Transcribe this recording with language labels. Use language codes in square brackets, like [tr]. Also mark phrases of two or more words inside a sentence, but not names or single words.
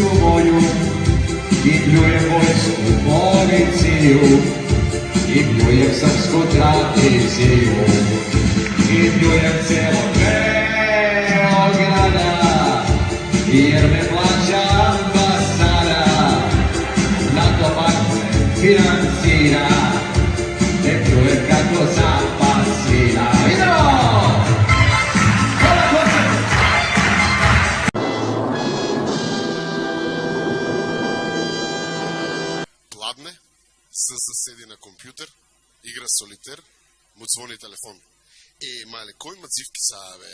[sr] moju, i pljujem vojsku policiju, i pljujem srpsku tradiciju, i pljujem celo Beograda, jer me plaća ambasada, na to bakle financira, ne pljujem kako zapad svira. Idemo! [mk] Пладне, седи на компјутер, игра солитер, му звони телефон. Мале, кој има цивки са, бе?